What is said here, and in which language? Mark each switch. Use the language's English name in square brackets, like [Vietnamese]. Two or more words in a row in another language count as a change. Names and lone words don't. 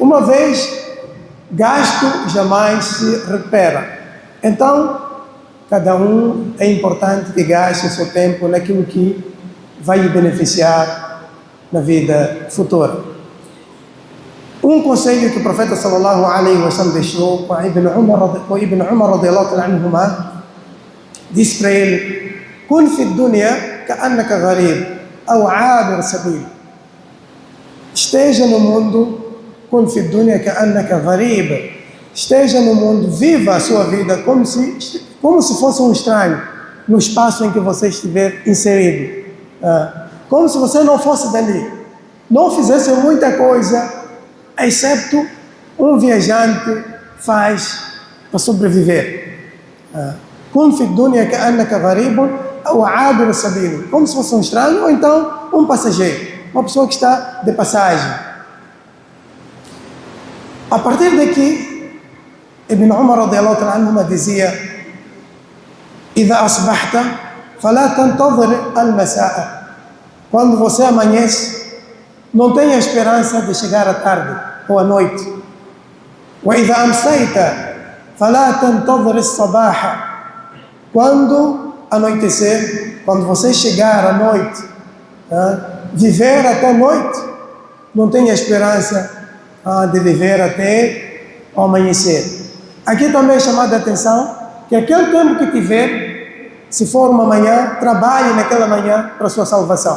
[Portuguese] Uma vez gasto, jamais se recupera. Então, cada um é importante que gaste o seu tempo naquilo que vai lhe beneficiar na vida futura. Um conselho que o profeta [Arabic] صلى الله عليه وسلم [Portuguese] deixou com Ibn Umar [Arabic] رضي الله عنهما, [Portuguese] disse para ele: [Arabic] كن في الدنيا كأنك غريب ou عابر سبيل. [Portuguese] Esteja no mundo, [Arabic] كن في الدنيا كأنك غريب. [Portuguese] Esteja no mundo, viva a sua vida como se fosse um estranho. no espaço em que você estiver inserido. Como se você não fosse dali, não fizesse muita coisa, excepto um viajante faz para sobreviver. [Arabic] كن في الدنيا كأنك غريب أو عابر سبيل, [Portuguese] como se fosse um estranho ou então um passageiro, uma pessoa que está de passagem. A partir daqui, Ibn Umar [Arabic] رضي الله تعالى عنهما [Portuguese] dizia: [Arabic] "إذا أصبحت فلا تنتظر المساء." [Portuguese] Quando você amanhece, não tenha esperança de chegar à tarde ou à noite. [Arabic] وإذا أمسيت فلا تنتظر الصباح. [Portuguese] Quando anoitecer, quando você chegar à noite, viver até a noite, não tenha esperança de viver até o amanhecer. Aqui também é chamada a atenção que aquele tempo que tiver, se for uma manhã, trabalhe naquela manhã para a sua salvação.